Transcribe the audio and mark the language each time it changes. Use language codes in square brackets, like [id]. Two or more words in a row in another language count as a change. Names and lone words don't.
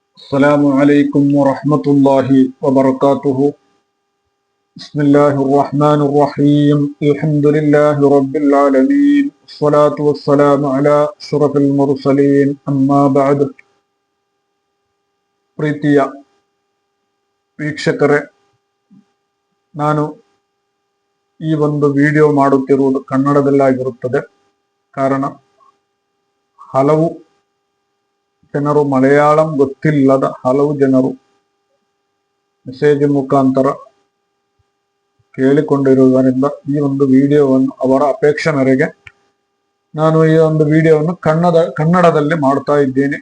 [ar] السلام عليكم ورحمة الله وبركاته. بسم الله الرحمن الرحيم. الحمد لله رب العالمين. الصلاة والسلام على أشرف المرسلين. أما بعد. [kn] ಪ್ರೀತಿಯ ವೀಕ್ಷಕರೇ, ನಾನು ಈ ಒಂದು ವಿಡಿಯೋ ಮಾಡುತ್ತಿರುವುದು ಕನ್ನಡದಲ್ಲಾಗಿರುತ್ತದೆ. ಕಾರಣ ಹಲವು ಜನರು ಮಲಯಾಳಂ ಗೊತ್ತಿಲ್ಲದ ಹಲವು ಜನರು ಮೆಸೇಜ್ ಮುಖಾಂತರ ಕೇಳಿಕೊಂಡಿರುವುದರಿಂದ ಈ ಒಂದು ವಿಡಿಯೋವನ್ನು ಅವರ ಅಪೇಕ್ಷೆ ಮೇರೆಗೆ ನಾನು ಈ ಒಂದು ವಿಡಿಯೋವನ್ನು ಕನ್ನಡದಲ್ಲಿ ಮಾಡ್ತಾ ಇದ್ದೇನೆ.